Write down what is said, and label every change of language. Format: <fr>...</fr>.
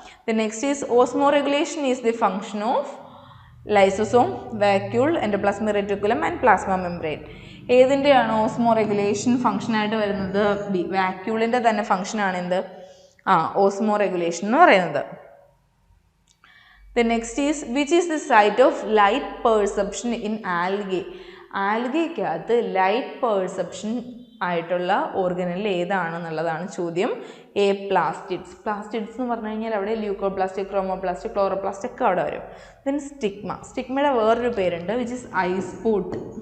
<en>Then next is osmoregulation is the function of lysosome, vacuole, endoplasmic reticulum and plasma membrane.</en> <ml>ഏതിൻ്റെയാണ് Osmo regulation ഫംഗ്ഷനായിട്ട് വരുന്നത്? വാക്യൂളിൻ്റെ തന്നെ ഫംഗ്ഷനാണ് എന്ത് Osmo regulation എന്ന് പറയുന്നത്.</ml> <en>The next is which is the site of light perception in algae?</en> <ml>ആൽഗയ്ക്കകത്ത് light perception ആയിട്ടുള്ള organelle ഏതാണെന്നുള്ളതാണ് ചോദ്യം. Plastids. Plastids എന്ന് പറഞ്ഞു കഴിഞ്ഞാൽ അവിടെ ല്യൂക്കോപ്ലാസ്റ്റ്, ക്രോമോപ്ലാസ്റ്റ്, ക്ലോറോപ്ലാസ്റ്റ് ഒക്കെ അവിടെ വരും. ദെൻ സ്റ്റിഗ്മയുടെ വേറൊരു പേരുണ്ട്</ml> <en>Which is eyespot.</en>